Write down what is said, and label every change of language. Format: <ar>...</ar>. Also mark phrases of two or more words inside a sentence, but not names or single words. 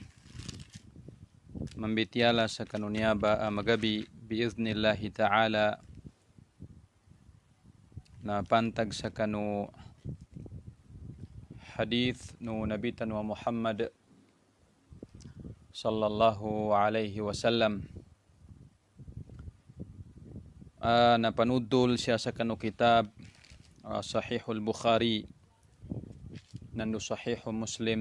<mrw>mambitiala sa kanunya ba magabi</mrw> <ar>بإذن الله تعالى</ar> <mrw>na pantag sa kanu hadith no nabitan wa</mrw> <ar>محمد صلى الله عليه وسلم.</ar> <mrw>Napanudol siya sa kanu kitab Sahihul Bukhari nandu Sahihul Muslim.</mrw>